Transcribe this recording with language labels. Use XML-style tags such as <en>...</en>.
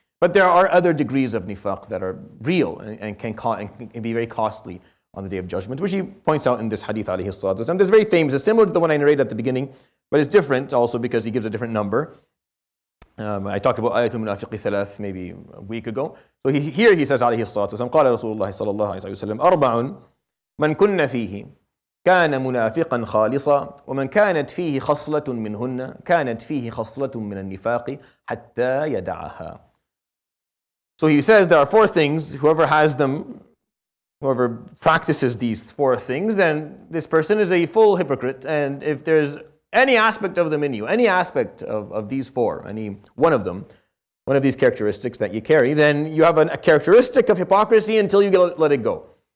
<en>But there are other degrees of nifaq that are real and can be very costly on the day of judgment, which he points out in this hadith, alayhi salatu wasalam. This is very famous. It's similar to the one I narrated at the beginning, but it's different also because he gives a different number. I talked about ayatul munafiqi thalath maybe a week ago. So here he says,</en> <ar>alayhi salatu wasalam, قال رسول الله صلى الله عليه وسلم أربع من كن فيه كان منافقا خالصا ومن كانت فيه خصلة منهن كانت فيه خصلة من النفاق حتى يدعها.</ar> <en>So he says there are 4 things, whoever has them, whoever practices these 4 things, then this person is a full hypocrite. And if there's any aspect of them in you, any aspect of these 4, any one of them, one of these characteristics that you carry, then you have a characteristic of hypocrisy until you let it go.</en>